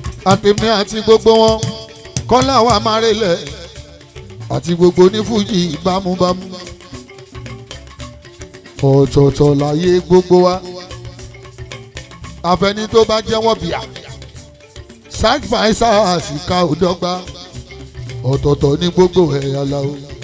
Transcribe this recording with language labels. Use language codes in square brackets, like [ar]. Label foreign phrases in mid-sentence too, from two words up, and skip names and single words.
[yo] Àtèmi àti gbogbo wọn, Kọ́lá wa máa relẹ̀. Àti gbogbo ní Fújì bámúbámú. Ọ̀tọ̀ọ̀tọ̀ láyé gbogbo wa. Àfẹni tó bá jẹ́wọ́ bíà. [en] Side by side, [yo] àsìkò ò dọ́gba. Ọ̀tọ̀ọ̀tọ̀ ní gbogbo ẹ̀yà la o.